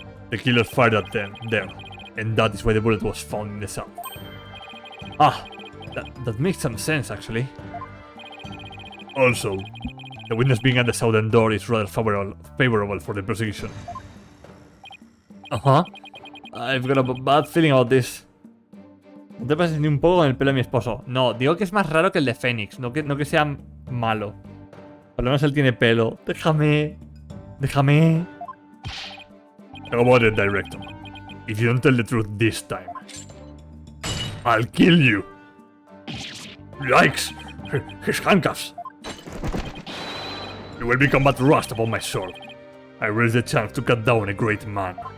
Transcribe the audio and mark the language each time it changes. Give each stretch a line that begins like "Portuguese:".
English: The killer fired at them there, and that is why the bullet was found in the south. Ah, that makes some sense actually. Also, the witness being at the southern door is rather favorable for the prosecution. Ajá. I've got a bad feeling about this.
Spanish: No te pases ni un poco con el pelo de mi esposo. No, digo que es más raro que el de Phoenix, no que sea malo. Por lo menos él tiene pelo. Déjame. Déjame.
English: How about it, director? If you don't tell the truth this time, I'll kill you. Yikes! His handcuffs. It will become but rust upon my sword. I raise the chance to cut down a great man.